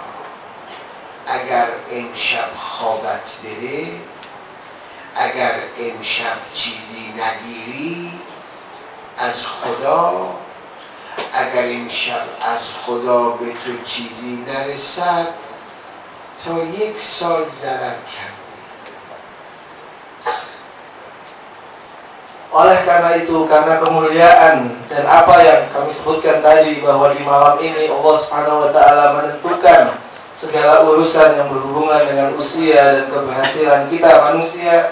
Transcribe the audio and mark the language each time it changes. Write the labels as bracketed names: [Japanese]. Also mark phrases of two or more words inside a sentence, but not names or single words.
[Persian] اگر امشب خوابت بره، اگر امشب چیزی نگیری از خدا، اگر امشب از خدا به تو چیزی نرسد، تا 1 سال ضرر کرد. [Indonesian] Oleh karena itu, karena kemuliaan dan apa yang kami sebutkan tadi, bahwa di malam ini Allah [Arabic] سبحانه وتعالى [Indonesian] menentukan segala urusan yang berhubungan dengan usia dan keberhasilan kita manusia.